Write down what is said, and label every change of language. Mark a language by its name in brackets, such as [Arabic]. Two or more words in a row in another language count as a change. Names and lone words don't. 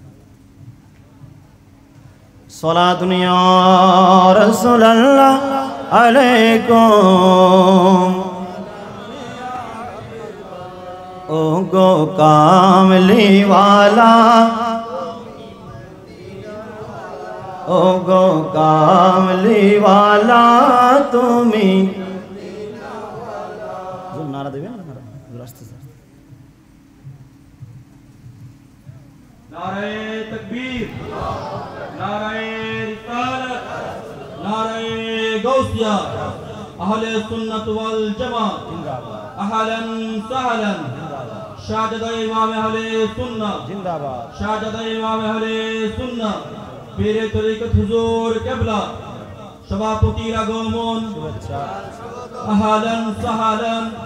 [Arabic] صلاة يا رسول الله عليكم, [Bangla] ও গো [Urdu] کملی والا, [Bangla] ও গো [Urdu] کملی والا [Bangla] তুমি। নারা দেবেন না? হুজুর আসতেছে। [Urdu] نعرۂ تکبیر، نعرۂ رسالت، نعرۂ غوثیہ، اہل سنت والجماعت، اہلاً سہلاً، شہزادہ امام اہل سنت زندہ باد، شہزادہ امام اہل سنت، پیر طریقت حضور قبلہ, [Bangla] সভাপতির আগমন, শুভেচ্ছা, [Urdu] اہلاً سہلاً.